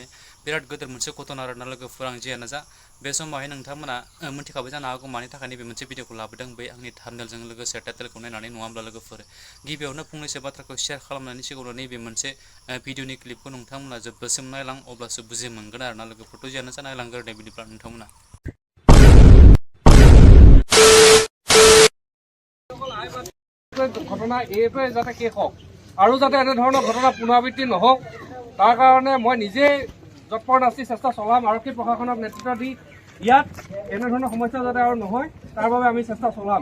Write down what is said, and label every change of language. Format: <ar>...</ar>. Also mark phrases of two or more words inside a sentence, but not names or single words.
<brx>बिराद गोदोर मोनसे घटना आरोना लोगोफोर। आं जियानो जा बे समावहाय नोंथांमोना मिन्थिखाबाय जानो हागौ मानि थाखाय नैबे मोनसे भिडिअखौ लाबोदों, बै आंनि थाम्बनेलजों लोगोसे टाइटेलखौ नायनानै, नङा होमब्ला लोगोफोर। गिबियावनो फंनैसो बाथ्राखौ शेयार खालामनायनि सिगाङाव नैबे मोनसे भिडिअनि क्लिपखौ नोंथांमोना जोबजासिम नायलां, अब्लासो बुजि मोनगोन आरोना लोगोफोरथ' जियानो जा नायलांग्रोदो बिदिब्ला नोंथांमोना।</brx> <as>ঘটনা এইটোৱে যাতে শেষ হওক আৰু যাতে এনেধৰণৰ ঘটনা পুনৰাবৃত্তি নহওক, তাৰ কাৰণে মই নিজে যৎপৰোনাস্তি চেষ্টা চলাম। আৰক্ষী প্ৰশাসনক নেতৃত্ব দি ইয়াত এনেধৰণৰ সমস্যা যাতে আৰু নহয় তাৰ বাবে আমি চেষ্টা চলাম।</as>